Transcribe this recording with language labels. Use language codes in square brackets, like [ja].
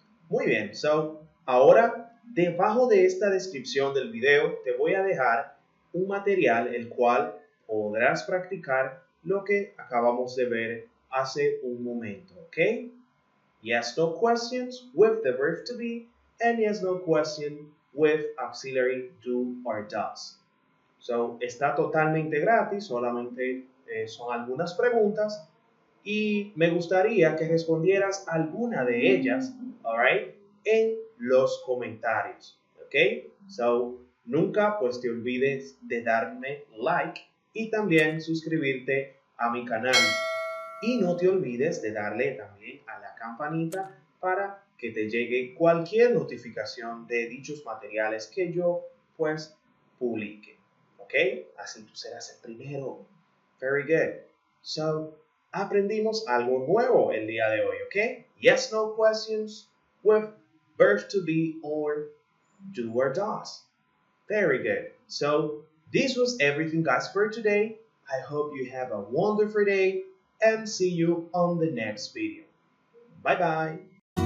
[es] Muy bien, so ahora debajo de esta descripción del video te voy a dejar un material el cual podrás practicar lo que acabamos de ver hace un momento, ¿ok? [en] Yes, no questions with the verb to be and yes, no question with auxiliary do or does. [es] So, está totalmente gratis, solamente son algunas preguntas y me gustaría que respondieras alguna de ellas, alright, en los comentarios, ¿ok? So, nunca pues te olvides de darme like y también suscribirte a mi canal. Y no te olvides de darle también a la campanita para que te llegue cualquier notificación de dichos materiales que yo pues publique. ¿Ok? Así tú serás el primero. [en] Very good. [es] So, aprendimos algo nuevo el día de hoy, ¿ok? [en] Yes, no questions with verb to be or do or does. Very good. So, this was everything, guys, for today. I hope you have a wonderful day and see you on the next video. Bye bye.